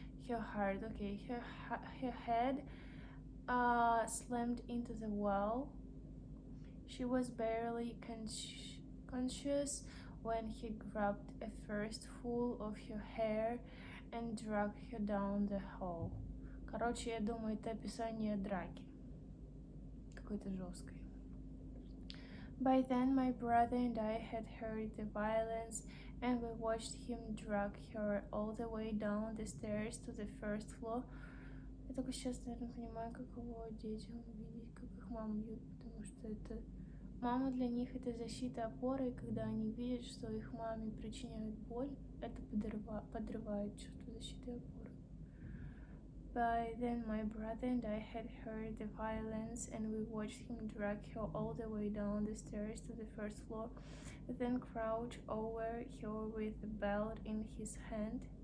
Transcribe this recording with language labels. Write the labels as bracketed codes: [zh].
[en] Okay. Her head slammed into the wall. She was barely conscious when he grabbed a fistful of her hair and dragged her down the hall. [ru] Короче, я думаю, это описание драки. Какой-то жесткой. [en] By then, my brother and I had heard the violence, and we watched him drag her all the way down the stairs to the first floor. [ru] Я только сейчас, наверное, понимаю, каково детям видеть, как их маму бьют, потому что это... Мама для них это защита, опора, и когда они видят, что их маме причиняют боль, это подрывает чувство защиты и опоры. [en] By then, my brother and I had heard the violence, and we watched him drag her all the way down the stairs to the first floor, then crouch over her with the belt in his hand.